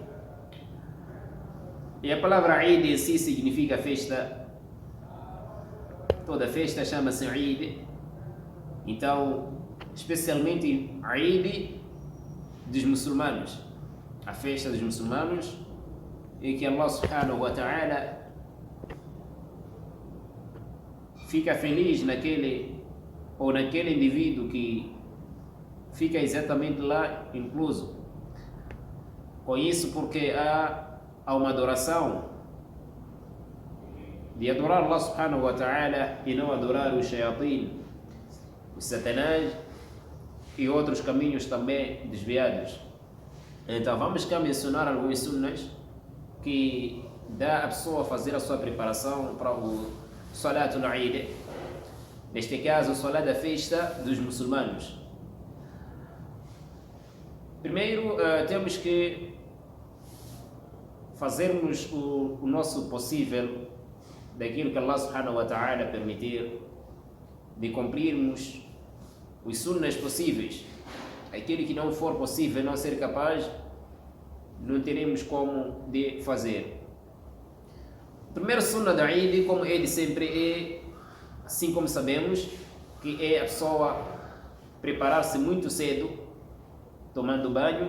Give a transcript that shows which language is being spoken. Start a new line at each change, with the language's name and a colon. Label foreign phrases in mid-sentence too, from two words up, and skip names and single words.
Portuguese: E a palavra Eid em si significa festa. Toda festa chama-se Eid. Então, especialmente Eid dos muçulmanos, a festa dos muçulmanos, e que
Arabic: الله سبحانه وتعالى
Portuguese: fica feliz naquele indivíduo que fica exatamente lá incluso. Com isso, porque há uma adoração de adorar
Arabic: الله سبحانه وتعالى
Portuguese: e não adorar o shayatin, o satanás e outros caminhos também desviados. Então vamos cá mencionar alguns sunnas que dá a pessoa a fazer a sua preparação para o
Arabic: صلاة العيد,
Portuguese: neste caso o Salat da festa dos muçulmanos. Primeiro temos que fazermos o nosso possível daquilo que
Arabic: الله سبحانه وتعالى
Portuguese: permitir, de cumprirmos os sunnas possíveis. Aquilo que não for possível, não ser capaz, não teremos como de fazer. O primeiro sunnah da Eid, como é de sempre, é, assim como sabemos, que é a pessoa preparar-se muito cedo, tomando banho.